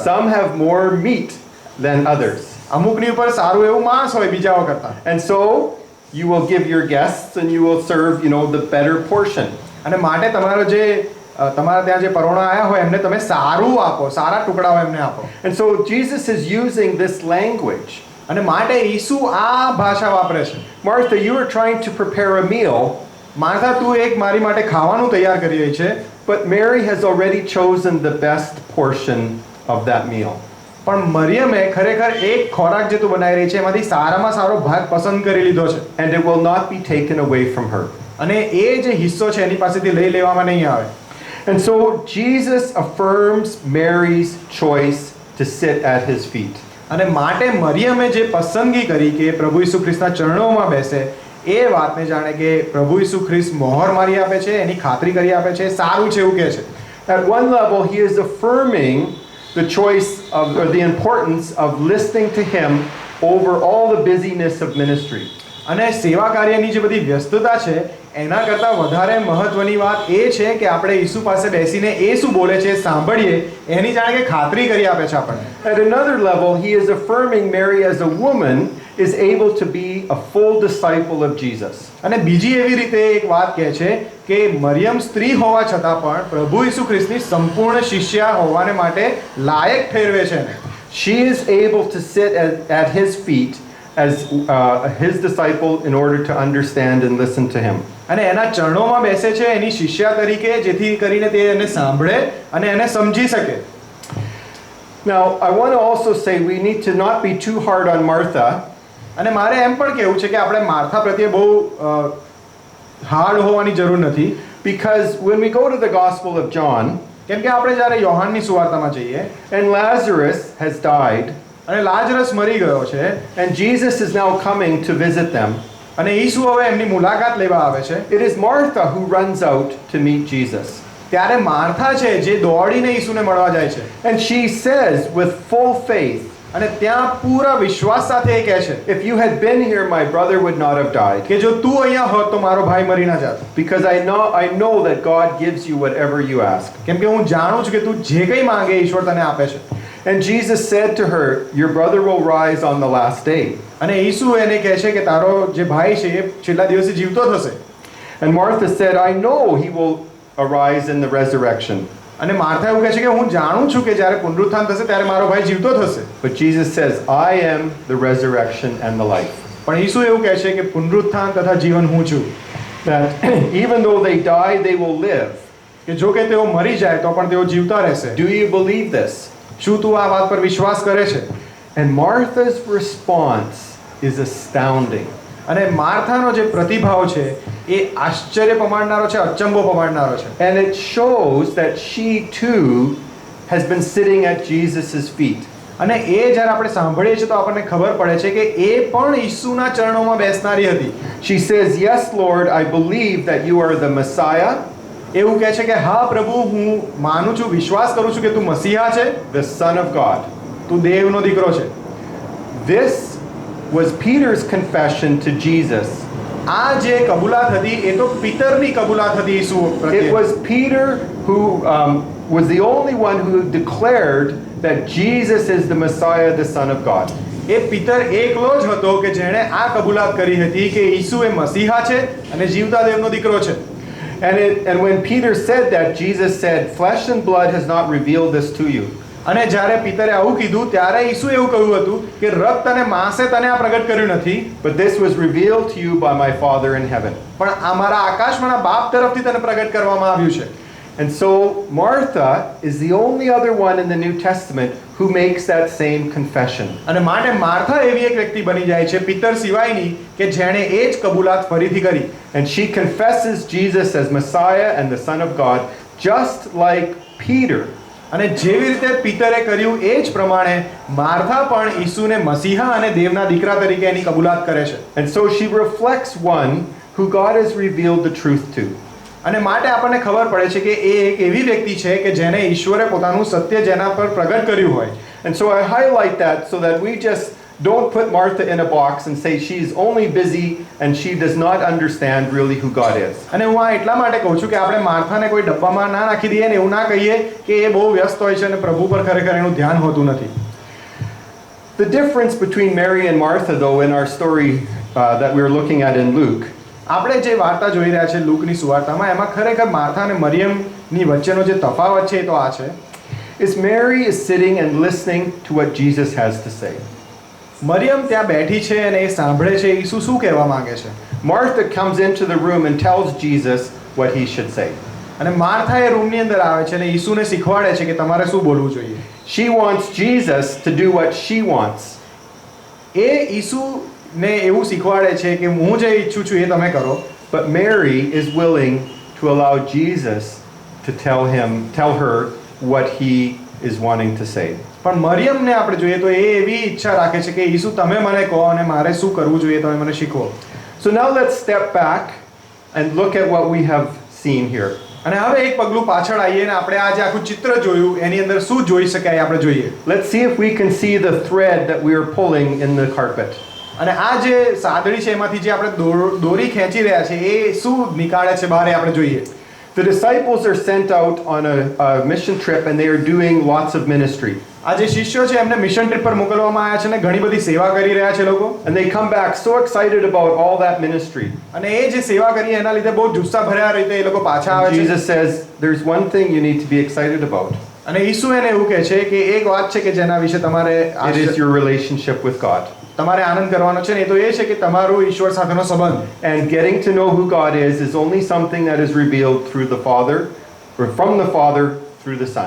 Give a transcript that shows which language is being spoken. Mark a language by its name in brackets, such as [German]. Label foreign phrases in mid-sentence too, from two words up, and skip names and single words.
[English] Some have more meat than others. [Gujarati] અમુકની ઉપર સારું એવું માંસ હોય બીજાઓ કરતા. [English] And so you will give your guests and you will serve, the better portion. [Gujarati] અને માટે તમારો જે તમારા ત્યાં જે પરોણા આયા હોય એમને તમે સારું આપો, સારા ટુકડાઓ એમને આપો. [English] And so Jesus is using this language. [Gujarati] અને માટે ઈસુ આ ભાષા વાપરે છે. [English] Martha, you are trying to prepare a meal, [Gujarati] માર્થા તું એક મારી માટે ખાવાનું તૈયાર કરી રહી છે, [English] but Mary has already chosen the best portion of that meal. [Gujarati] પણ મરિયમે ખરેખર એક ખોરાક જે તું બનાવી રહી છે એમાંથી સારામાં સારો ભાગ પસંદ કરી લીધો છે. [English] And it will not be taken away from her. [Gujarati] અને એ જે હિસ્સો છે એની પાસેથી લઈ લેવામાં નહીં આવે. [English] And so Jesus affirms Mary's choice to sit at his feet. [Gujarati] અને માટે મરિયમે જે પસંદગી કરી કે પ્રભુ ઈસુ ખ્રિસ્તના ચરણોમાં બેસે એ વાતને જાણે કે પ્રભુ ઈસુ ખ્રિસ્ત મોહર મારી આપે છે, એની ખાતરી કરી આપે છે, સારું છે એવું કહે છે. [English] At one level, he is affirming the choice of, or the importance of listening to him over all the busyness of ministry. [Gujarati] અને સેવા કાર્યની જે બધી વ્યસ્તતા છે એના કરતાં વધારે મહત્વની વાત એ છે કે આપણે ઈસુ પાસે બેસીને એ શું બોલે છે સાંભળીએ એની જાણે કે ખાતરી કરી આપે છે આપણને. [English] At another level, he is affirming Mary as a woman is able to be a full disciple of Jesus. [Gujarati] અને બીજી એવી રીતે એક વાત કહે છે કે મરિયમ સ્ત્રી હોવા છતાં પણ પ્રભુ ઈસુ ખ્રિસ્તની સંપૂર્ણ શિષ્યા હોવાને માટે લાયક ઠેરવે છે એને. [English] She is able to sit at his feet as his disciple in order to understand and listen to him. [Gujarati] અને એના ચરણોમાં બેસે છે એની શિષ્યા તરીકે જેથી કરીને તે એને સાંભળે અને એને સમજી શકે. [English] Now, I want to also say we need to not be too hard on Martha. [Gujarati] અને મારે એમ પણ કહેવું છે કે આપણે માર્થા પ્રત્યે બહુ હાર્ડ હોવાની જરૂર નથી. [English] Because when we go to the Gospel of John, [Gujarati] કેમ કે આપણે જ્યારે યોહાનની સુવાર્તામાં જઈએ [English] and Lazarus has died, [Gujarati] અને લાજરસ મરી ગયો છે [English] and Jesus is now coming to visit them, [Gujarati] અને ઈસુ હવે એમની મુલાકાત લેવા આવે છે, [English] it is Martha who runs out to meet Jesus. [Gujarati] ત્યારે માર્થા છે જે દોડીને ઈસુને મળવા જાય છે. [English] And she says with full faith, [Gujarati] અને ત્યાં પૂરા વિશ્વાસ સાથે એ કહે છે [English] if you had been here, my brother would not have died. [Gujarati] કે જો તું અહીંયા હોત તો મારો ભાઈ મરી ના જાત. [English] Because I know that God gives you whatever you ask. [Gujarati] કેમ કે હું જાણું છું કે તું જે કંઈ માંગે ઈશ્વર તને આપે છે. [English] And Jesus said to her, your brother will rise on the last day. [Gujarati] અને ઈસુ એને કહે છે કે તારો જે ભાઈ છે એ છેલ્લા દિવસે જીવતો થશે. [English] And Martha said, I know he will arise in the resurrection. [Gujarati] અને માર્થા એવું કહે છે કે હું જાણું છું કે જ્યારે પુનરુત્થાન થશે ત્યારે મારો ભાઈ જીવતો થશે. [English] But Jesus says, I am the resurrection and the life. [Gujarati] પણ ઈસુ એવું કહે છે કે પુનરુત્થાન તથા જીવન હું છું. [English] That even though they die, they will live. [Gujarati] કે જો કે તેઓ મરી જાય તો પણ તેઓ જીવતા રહેશે. [English] Do you believe this? [Gujarati] શું તું આ વાત પર વિશ્વાસ કરે છે? [English] And Martha's response is astounding. [Gujarati] અને માર્થાનો જે પ્રતિભાવ છે એ આશ્ચર્ય પમાડનારો છે, અચંબો પમાડનારો છે. [English] And it shows that she too has been sitting at Jesus' feet. [Gujarati] અને એ જ્યારે આપણે સાંભળીએ છીએ તો આપણને ખબર પડે છે કે એ પણ ઈસુના ચરણોમાં બેસનારી હતી. [English] She says, Yes, Lord, I believe that you are the Messiah, [Gujarati] એવું કહે છે કે હા પ્રભુ, હું માનું છું, વિશ્વાસ કરું છું કે તું મસીહા છે, [English] the Son of God. [Gujarati] તું દેવનો દીકરો છે. [English] This was Peter's confession to Jesus. [Gujarati] આ જે કબૂલાત હતી એ તો પિતરની કબૂલાત હતી ઈસુ પ્રત્યે. [English] It was Peter who was the only one who declared that Jesus is the Messiah, the Son of God. [Gujarati] એ પિતર એકલો જ હતો કે જેણે આ કબૂલાત કરી હતી કે ઈસુ એ મસીહા છે અને જીવતા દેવનો દીકરો છે. [English] And when Peter said that, Jesus said, Flesh and blood has not revealed this to you. [Gujarati] અને જ્યારે પિતરે આવું કીધું ત્યારે ઈસુ એવું કહ્યું હતું કે રક્ત અને માંસે તને આ પ્રગટ કર્યું નથી, [English] But this was revealed to you by my Father in heaven. [Gujarati] પણ આ મારા આકાશમાંના બાપ તરફથી તને પ્રગટ કરવામાં આવ્યું છે. [English] And so Martha is the only other one in the New Testament who makes that same confession. [Gujarati] અને માટે માર્થા એવી એક વ્યક્તિ બની જાય છે પિતર સિવાયની કે જેણે એ જ કબૂલાત ફરીથી કરી. [English] And she confesses Jesus as Messiah and the Son of God, just like Peter. [Gujarati] અને જેવી રીતે પિતરે કર્યું એ જ પ્રમાણે માર્થા પણ ઈસુને મસીહા અને દેવના દીકરા તરીકે એની કબૂલાત કરે છે. [English] And so she reflects one who God has revealed the truth to. [Gujarati] અને માટે આપણને ખબર પડે છે કે એ એક એવી વ્યક્તિ છે કે જેને ઈશ્વરે પોતાનું સત્ય જેના પર પ્રગટ કર્યું હોય. [English] And so I highlight that so that we just don't put Martha in a box and say she's only busy and she does not understand really who God is. [Gujarati] અને હું આ એટલા માટે કહું છું કે આપણે માર્થાને કોઈ ડબ્બામાં ના નાખી દઈએ ને એવું ના કહીએ કે એ બહુ વ્યસ્ત હોય છે અને પ્રભુ પર ખરેખર એનું ધ્યાન હોતું નથી. [English] The difference between Mary and Martha, though, in our story that we're looking at in Luke, [Gujarati] આપણે જે વાર્તા જોઈ રહ્યા છે લૂકની સુવાર્તામાં, એમાં ખરેખર માર્થા અને મરિયમની વચ્ચેનો જે તફાવત છે એ તો આ છે, [English] is Mary is sitting and listening to what Jesus has to say. [Gujarati] મરિયમ ત્યાં બેઠી છે અને એ સાંભળે છે ઈસુ શું કહેવા માંગે છે. [English] Martha comes into the room and tells Jesus what he should say. [Gujarati] અને માર્થા એ રૂમની અંદર આવે છે અને ઈસુને શીખવાડે છે કે તમારે શું બોલવું જોઈએ. [English] She wants Jesus to do what she wants. [Gujarati] એ ઈસુને એવું શીખવાડે છે કે હું જે ઈચ્છું છું એ તમે કરો. [English] But Mary is willing to allow Jesus to tell her what he is wanting to say. [Gujarati] પણ મરિયમને આપણે જોઈએ તો એ એવી ઈચ્છા રાખે છે કે ઈસુ તમે મને કહો અને મારે શું કરવું જોઈએ તમે મને શીખવો. [English] So now let's step back and look at what we have seen here. [Gujarati] અને હવે એક પગલું પાછળ આવીએ ને આપણે આ જે આખું ચિત્ર જોયું એની અંદર શું જોઈ શકાય આપણે જોઈએ. [English] Let's see if we can see the thread that we are pulling in the carpet. [Gujarati] અને આ જે સાદડી છે એમાંથી જે આપણે દોરી ખેંચી રહ્યા છે એ શું નિકાળે છે બહાર આપણે જોઈએ. [English] The disciples are sent out on a mission trip and they are doing lots of ministry. [Gujarati] આ જે શિષ્યો છે એમને [English] mission trip [Gujarati] પર મોકલવામાં આવ્યા છે ને ઘણી બધી સેવા કરી રહ્યા છે લોકો. [English] And they come back so excited about all that ministry. [Gujarati] અને એ જે સેવા કરી એના લીધે બહુ જુસ્સા ભર્યા રીતે એ લોકો પાછા આવે છે. [English] Jesus says there's one thing you need to be excited about. [Gujarati] અને ઈસુ એને એવું કહે છે કે એક વાત છે કે જેના વિશે તમારે [English] It is your relationship with God. [Gujarati] તમારે આનંદ કરવાનો છે ને એ તો એ છે કે તમારો ઈશ્વર સાથેનો સંબંધ. [English] And getting to know who God is only something that is revealed through the Father or from the Father through the Son.